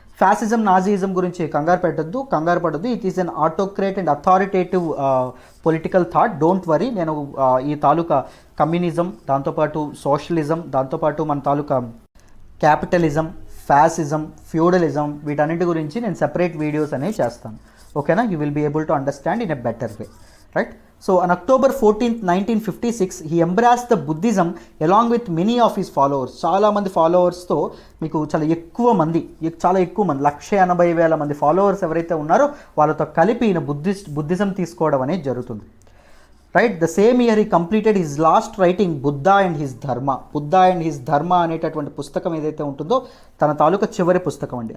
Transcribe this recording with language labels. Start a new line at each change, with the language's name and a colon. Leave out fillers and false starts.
Telugu: Fascism, Nazism గురించి కంగారు పడద్దు.
English: It is an autocrat and authoritative political thought. Don't worry.
Telugu: నేను ఈ తాలూకా కమ్యూనిజం, దాంతోపాటు సోషలిజం, దాంతోపాటు మన తాలూకా క్యాపిటలిజం, ఫ్యాసిజం, ఫ్యూడలిజం, వీటన్నిటి గురించి నేను సెపరేట్ వీడియోస్ అనేవి చేస్తాను. ఓకేనా?
English: You will be able to understand in a better way, right? So on October 14th, 1956, he embraced the Buddhism along with many of his followers.
Telugu: చాలామంది ఫాలోవర్స్తో, మీకు చాలా ఎక్కువ మంది 180,000 మంది ఫాలోవర్స్ ఎవరైతే ఉన్నారో వాళ్ళతో కలిపి ఈయన బుద్ధిజం తీసుకోవడం అనేది జరుగుతుంది. Right?
English: the same year he completed his last writing Buddha and his Dharma
Telugu: అనేటటువంటి పుస్తకం ఏదైతే ఉంటుందో తన తాలూకా చివరి పుస్తకం అండి.